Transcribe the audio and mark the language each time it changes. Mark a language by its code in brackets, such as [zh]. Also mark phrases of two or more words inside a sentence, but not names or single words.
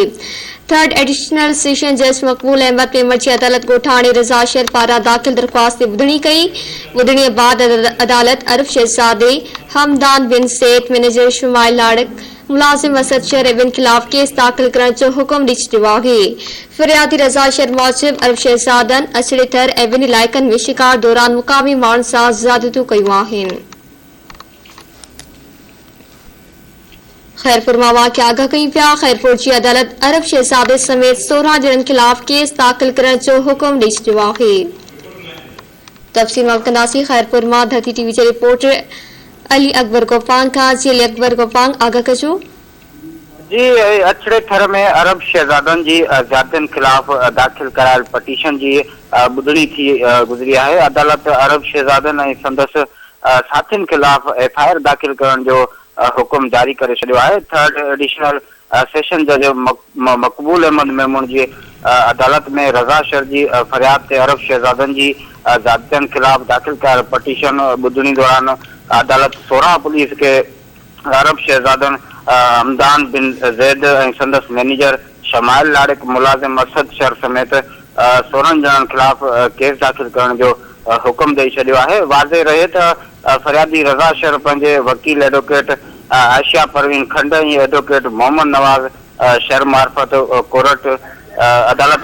[sd] थर्ड एडिशनल सेशन जज मकबूल अहमद पेमर की अदालत गोठाणी रजा शेर पारा दाखिल दरख्वास्त बुधणी कई। बुधणी बाद अदालत अरब शहजादे हमदान बिन सेठ मैनेजर शुमाइल लाड़क मुलाजिम असद शहर बिन खिलाफ केस दाखिल करण जो हुक्म दी चुको है। फरियादी रजा शेर मौजूब अरब शहजादन अछड़े थर ऐं ॿिनि इलाइक़नि में शिकार दौरान मुकामी माण्हुनि सां ज़्यादतियूं कयूं आहिनि। खैरपुर में वाक़िया आगाह कई पिया। खैरपुर की अदालत अरब शहजादे समेत 16 जननि खिलाफ केस दाखिल करण जो हुक्म दी चुको है। तफसील में कंदासी खैरपुर में धरती टीवी के रिपोर्टर अली अकबर गोपांग का। जी अली अकबर गोपांग आगाह कजो। जी अछड़े थर में अरब शहजादन की ज़्यादतियुनि खिलाफ दाखिल करायल पटिशन की बुधणी थी गुजरी है। अदालत अरब शहजादन ऐं संदसि साथियुनि खिलाफ FIR दाखिल करण जो हुक्म जारी करे छॾियो आहे। थर्ड एडिशनल सेशन जज मकबूल अहमद मेमून की अदालत में रजा शर की फरियाद से अरब शहजादन की ज़्यादतियुनि खिलाफ दाखिल करायल पटिशन बुधणी दौरान अदालत 16 पुलिस के अरब शहजादन हमदान बिन जैद ऐं संदसि मैनेजर शमाइल लाड़क मुलाजिम असद शहर समेत 16 जननि खिलाफ केस दाखिल करण जो हुक्म ॾेई छॾियो आहे। वाज़े रहे त फरियादी रज़ा शहर पंहिंजे वकील एडवोकेट आयशा परवीन खंड ऐं एडवोकेट मोहम्मद नवाज़ शहर मार्फत कोर्ट अदालत